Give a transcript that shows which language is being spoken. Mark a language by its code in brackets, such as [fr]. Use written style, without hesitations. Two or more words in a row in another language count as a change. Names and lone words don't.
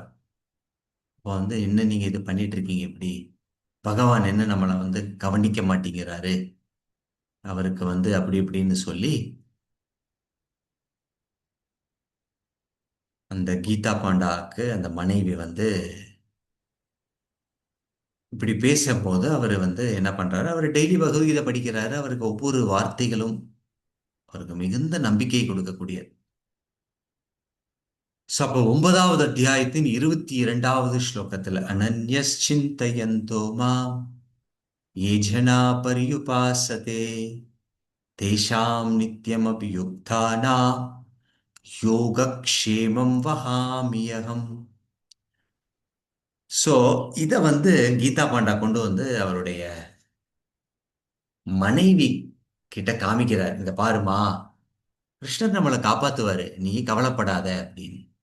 [ta] அப்போ வந்து என்ன நீங்க இது பண்ணிட்டு இருக்கீங்க இப்படி, பகவான் என்ன நம்மளை வந்து கவனிக்க மாட்டேங்கிறாரு, அவருக்கு வந்து அப்படி இப்படின்னு சொல்லி அந்த கீதா பாண்டாவுக்கு அந்த மனைவி வந்து இப்படி பேசும்போது அவர் வந்து என்ன பண்றாரு, அவர் டெய்லி பகவத்கீதை படிக்கிறாரு. அவருக்கு ஒவ்வொரு வார்த்தைகளும் அவருக்கு மிகுந்த நம்பிக்கை கொடுக்கக்கூடிய. ஸோ அப்போ 9வது அத்தியாயத்தின் 22வது ஸ்லோகத்துல [sa] अनन्याश्चिन्तयन्तो माम् ये जना पर्युपासते तेषां नित्यमभियुक्तानां योगक्षेमं वहाम्यहम्. [ta] ஸோ இதை வந்து கீதா பாண்டா கொண்டு வந்து அவருடைய மனைவி கிட்ட காமிக்கிறார். இந்த பாருமா, கிருஷ்ணர் நம்மளை காப்பாத்துவாரு, நீ கவலைப்படாத அப்படின்னு.